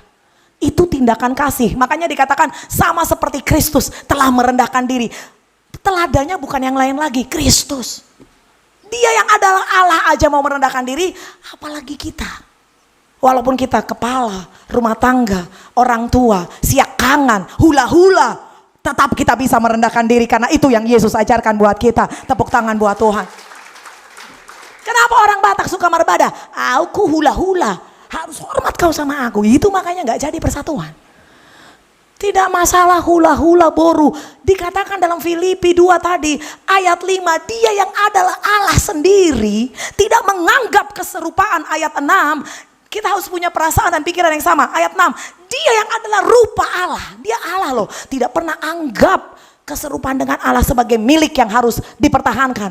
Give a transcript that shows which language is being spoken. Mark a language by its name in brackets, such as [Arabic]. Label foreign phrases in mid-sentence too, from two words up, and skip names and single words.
[Indonesian] Itu tindakan kasih. Makanya dikatakan sama seperti Kristus telah merendahkan diri. Teladannya bukan yang lain lagi, Kristus. Dia yang adalah Allah aja mau merendahkan diri, apalagi kita. Walaupun kita kepala, rumah tangga, orang tua, [Batak Toba] siak kangen, hula-hula, [Indonesian] tetap kita bisa merendahkan diri karena itu yang Yesus ajarkan buat kita. Tepuk tangan buat Tuhan. Kenapa orang Batak suka merbada? Aku hula-hula. Harus hormat kau sama aku. Itu makanya gak jadi persatuan. Tidak masalah [Batak Toba] hula-hula boru. [Indonesian] Dikatakan dalam Filipi 2 tadi ayat 5, dia yang adalah Allah sendiri tidak menganggap keserupaan. Ayat 6, kita harus punya perasaan dan pikiran yang sama. Ayat 6, dia yang adalah rupa Allah. Dia Allah loh, tidak pernah anggap keserupaan dengan Allah sebagai milik yang harus dipertahankan.